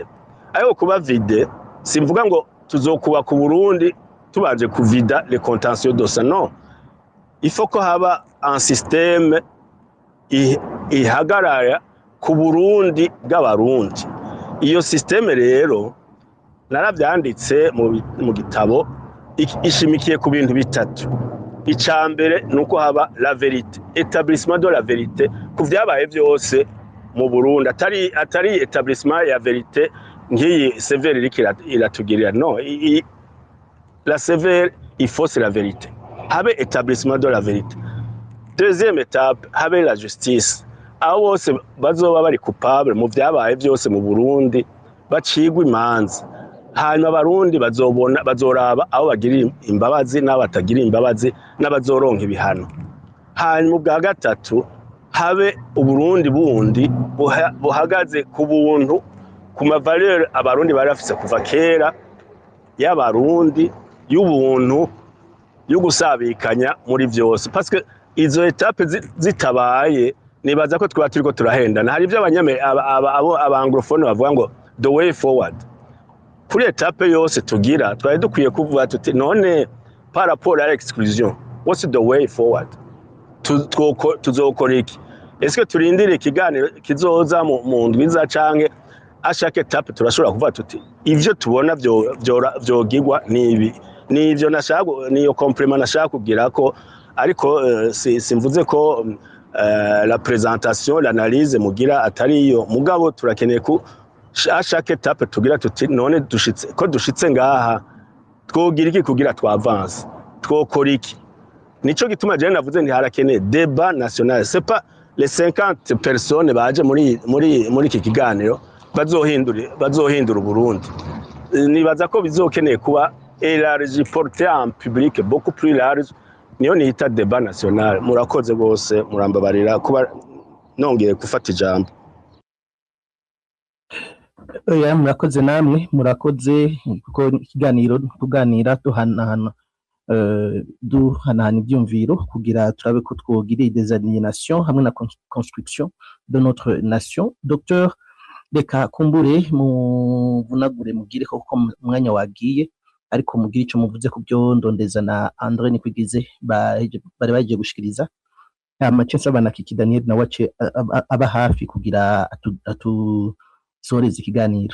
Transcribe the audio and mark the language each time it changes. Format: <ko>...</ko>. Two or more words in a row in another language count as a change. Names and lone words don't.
<rn>Ariko kuba vide simvuga ngo tuzokuba ku Burundi tubanje kuvida</rn> <fr>les contentieux</fr> <rn>dosa, non.</rn> <fr>Il faut</fr> <rn>ko haba</rn> <fr>un système</fr> <rn>ihagarara ku Burundi bw'abarundi. Iyo système rero naravyanditse mu gitabo ishimikiye ku bintu bitatu. Icambere nuko haba</rn> <fr>la vérité, établissement de la vérité</fr> <rn>ku vyabaye vyose mu Burundi, atari établissement ya vérité ngiyi sévère iratugirira, non.</rn> <fr>La sévère il faut c'est la vérité. Habe établissement de la vérité. Deuxième étape, habe la justice.</fr> <rn>Abo bose bazoba bari coupable mu vyabaye vyose mu Burundi bacigwa imanza. Hanyuma abarundi bazoraba abo bagirira imbabazi n'abatagira imbabazi n'abazoronka ibihano. Hanyuma ubwa gatatu habe Uburundi bundi buhagaze ku buntu, ku mavaleur abarundi bari bafise kuva kera, y'abarundi y'ubuntu yo gusabikanya muri byose parce que izo etape zitabaye nibaza ko twaba turiko turahendana hari ibyo abanglofone bavuga ngo</rn> <en>the way forward</en> <rn>kuri etape yose tugira twari dukwiye kuvuga tuti none</rn> <fr>par rapport à l'exclusion</fr> <en>what's the way forward</en> <rn>tuzokora iki est-ce que turindire ikiganiro kizoza mu ndwiza canke</rn> <fr>à chaque etape</fr> <rn>turashobora kuvuga tuti ivyo tubona vyogirwa nibi nivyo nashaka niyo compliment nashaka kugira ko ariko simvuze ko</rn> <fr>la présentation l'analyse</fr> <rn>mugira atari iyo mugabo turakeneye ku</rn> <fr>à chaque étape</fr> <rn>tugira tuti none dushitse ngaha twogira iki kugira twavance twokora iki nico gituma je navuze nti harakeneye</rn> <fr>débat national c'est pas les 50 personnes</fr> <rn>baje muri iki kiganiro bazohindura Burundi nibaza ko bizokeneye kuba</rn> <fr>élargi porté en public beaucoup plus large</fr> <rn>niyo nita</rn> <fr>débat national</fr> <rn>murakoze gose murambabarira kuba nongeye gufata ijambo oya murakoze namwe murakoze kuko ikiganiro tuganira duhanahana ibyumviro kugira turabe ko twogira</rn> <fr>des aliénations</fr> <rn>hamwe na</rn> <fr>construction de notre nation.</fr> <rn>Docteur reka kumbure muvunagure mugire ko umwanya wagiye ariko mugire ico muvuze ku byo ndondeza na André Nikwigize bari bagiye gushikiriza amacense abana kiki Daniel na wace aba hafi kugira atusoreze ikiganiro.</rn>